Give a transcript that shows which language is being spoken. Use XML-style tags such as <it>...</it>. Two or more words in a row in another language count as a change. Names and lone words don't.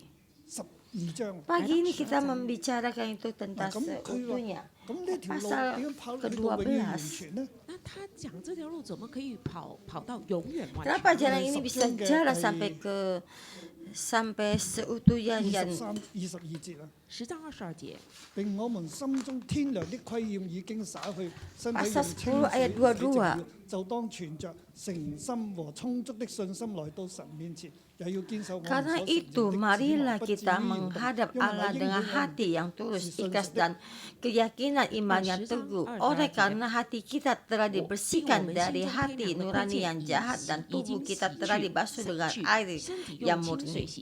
<id>Pagi ini kita membicarakan itu tentang seutuhnya. Pasal ke-12. Kenapa jalan ini bisa jalan sampai seutuhnya?</id> <yue>10 章22節，並我們心中天良的虧欠已經灑去，身體用清水洗淨了，就當存着誠心和充足的信心來到神面前，</yue> <id>Karena itu, marilah kita menghadap Allah dengan hati yang tulus, ikhlas, dan keyakinan iman yang teguh. Oleh karena hati kita telah dibersihkan dari hati nurani yang jahat dan tubuh kita telah dibasuh dengan air yang murni.</id>